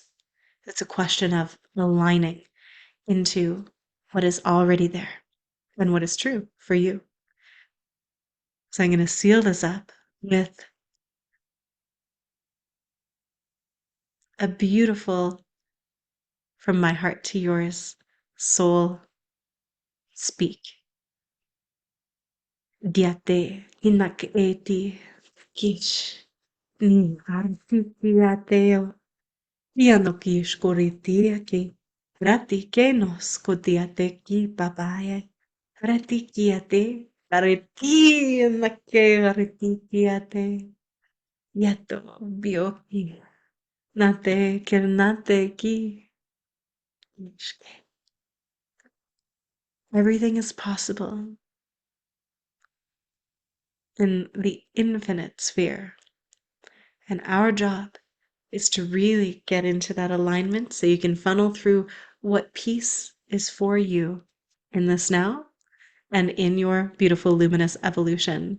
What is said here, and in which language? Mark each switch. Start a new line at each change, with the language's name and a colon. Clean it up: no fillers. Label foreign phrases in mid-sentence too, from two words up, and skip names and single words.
English: It's a question of aligning into what is already there and what is true for you. So I'm going to seal this up with a beautiful, from my heart to yours, soul speak. Diate hinak eti kish ni arti diateo piano kish koritiaki rati kenos kotiate ki papaye rati kiate areti nake areti kiate yato bioki nate kernate ki. Everything is possible in the infinite sphere. And our job is to really get into that alignment so you can funnel through what peace is for you in this now and in your beautiful luminous evolution.